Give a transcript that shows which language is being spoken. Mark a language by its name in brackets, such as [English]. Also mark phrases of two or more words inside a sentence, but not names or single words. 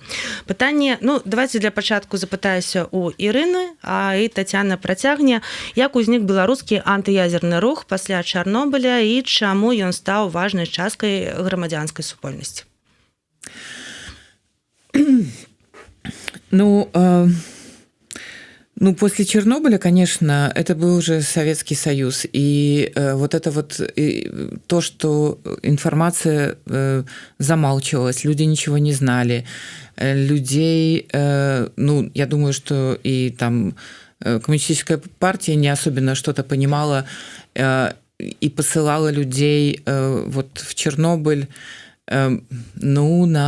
[Belarusian] Пытанне, ну, давайте для пачатку запытаюся у Ірыны, а і Тацяна працягне, як узнік беларускі антыядзерны рух пасля Чарнобыля і чаму ён стаў важнай часткай грамадзянскай супольнасці? [Russian] Ну, после Чернобыля, конечно, это был уже Советский Союз. И вот это вот то, что информация замалчивалась, люди ничего не знали, людей, ну, я думаю, что и там коммунистическая партия не особенно что-то понимала и посылала людей вот в Чернобыль, ну,